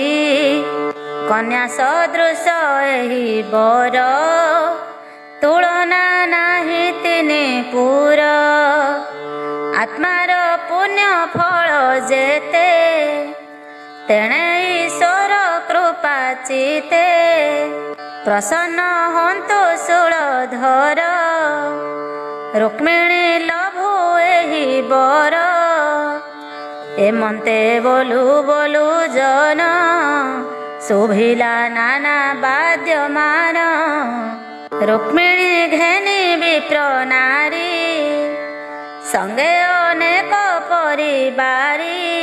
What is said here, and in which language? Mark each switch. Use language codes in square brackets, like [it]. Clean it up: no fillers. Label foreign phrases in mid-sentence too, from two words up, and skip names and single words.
[or] କନ୍ୟା ସଦୃଶ ଏହି ବର, ତୁଳନା ନାହିଁ ତିନି ପୁର। ଆତ୍ମାର ପୁଣ୍ୟ ଫଳ ଯେତେ, ତେଣେ ଈଶ୍ୱର କୃପା ଚିତେ। ପ୍ରସନ୍ନ ହନ୍ତୁ ଶୂଳଧର, ରୁକ୍ମିଣୀ ଲଭୁ ଏହି ବର ଏମନ୍ତେ ବୋଲୁ ବୋଲୁ ଜନ ଶୁଭିଲା ନାନା ବାଦ୍ୟମାନ ରୁକ୍ମିଣୀ ଘେନି ବିପ୍ର ନାରୀ ସଙ୍ଗେ ଅନେକ ପରିବାରୀ